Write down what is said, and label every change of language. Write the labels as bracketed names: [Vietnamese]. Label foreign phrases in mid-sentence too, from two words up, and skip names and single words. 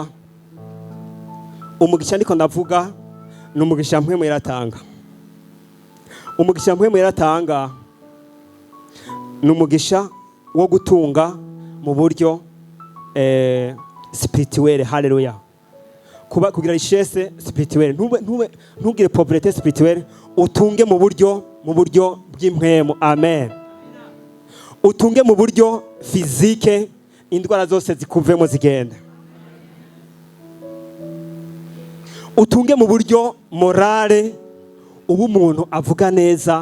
[Rundi] Umugisha niko ndavuga ni umugisha Mpwemu Yera atanga. Umugisha Mpwemu Yera atanga ni umugisha wo gutunga mu buryo spirituel. Haleluya. Kugira [French] richesse spirituelle. [Rundi] Ntugire [French] pauvreté spirituelle, [Rundi] utunge mu buryo bw'impwemu. Amen. Utunge mu buryo physique, indwara zose zikuvemo zigenda. Utunge mu buryo morale, ubu umuntu avuga neza.